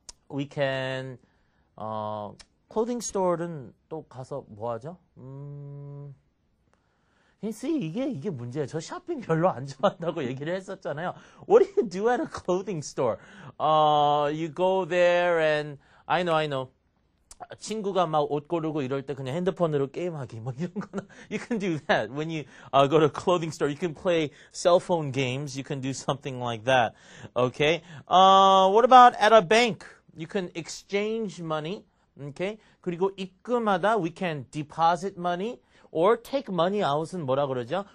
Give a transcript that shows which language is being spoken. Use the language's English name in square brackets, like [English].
[English] We can [Korean] clothing store는 또 가서 뭐 하죠? [English] See, [Korean] 이게 문제예요. 저 쇼핑 별로 안 좋아한다고 얘기를 했었잖아요. [English] What do you do at a clothing store? You go there and I know. [Korean] 친구가 막 옷 고르고 이럴 때 그냥 핸드폰으로 게임하기 뭐 이런 거나 [English] you can do that when you go to a clothing store. You can play cell phone games. You can do something like that. Okay. What about at a bank? You can exchange money. Okay. [Korean] 그리고 입금하다 [English] we can deposit money or take money out [Korean] 은 뭐라 그러죠?